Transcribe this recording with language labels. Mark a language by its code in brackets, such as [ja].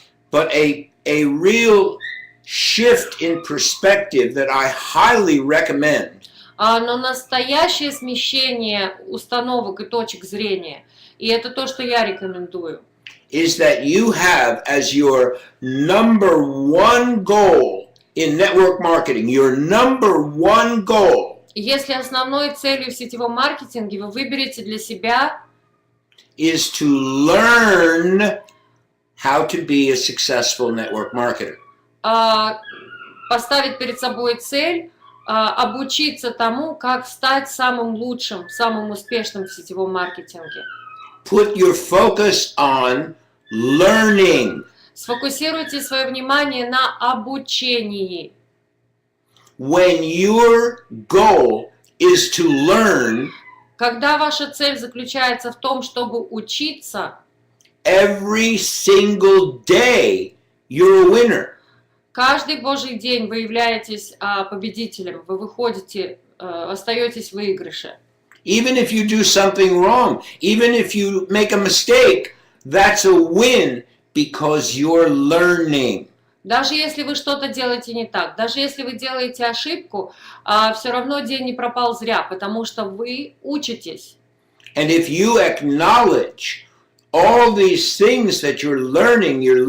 [en] But a real shift in perspective that I highly recommend [ru] Но настоящее смещение установок и точек зрения, и это то, что я рекомендую, [en] is that you have as your number one goal in network marketing, your number one goal [ru] если основной целью в сетевом маркетинге вы выберете для себя [en] is to learn how to be a successful network marketer. [ru] Поставить перед собой цель обучиться тому, как стать самым лучшим, самым успешным в сетевом маркетинге. [en] Put your focus on learning. [ru] Сфокусируйте свое внимание на обучении. [en] When your goal is to learn, [ru] Когда ваша цель заключается в том, чтобы учиться, [en] every single day you're a winner. [ru] каждый божий день вы являетесь победителем, вы выходите, остаетесь в выигрыше. [en] Even if you do something wrong, even if you make a mistake, that's a win because you're learning. [ru] Даже если вы что-то делаете не так, даже если вы делаете ошибку, все равно день не пропал зря, потому что вы учитесь. [en] And if you acknowledge all these things that you're learning,